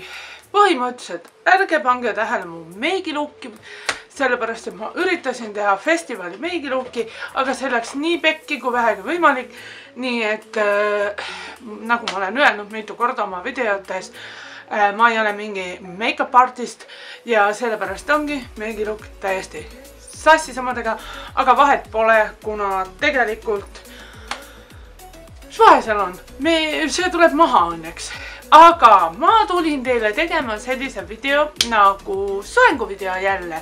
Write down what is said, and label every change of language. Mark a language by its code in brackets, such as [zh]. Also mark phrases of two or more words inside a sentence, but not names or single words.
[et] Põhimõtteliselt ärge pange tähele mu meigiluuki, sellepärast et ma üritasin teha festivali meigiluuki, aga see läks nii pekki kui vähegi võimalik. Nii et nagu ma olen öelnud mitu korda oma videotes, ma ei ole mingi [en] make-up artist [et] ja sellepärast ongi meigiluuk täiesti sassi samadega, aga vahet pole, kuna tegelikult mis vahe seal on? See tuleb maha õnneks. Aga ma tulin teile tegema sellise video nagu soenguvideo jälle.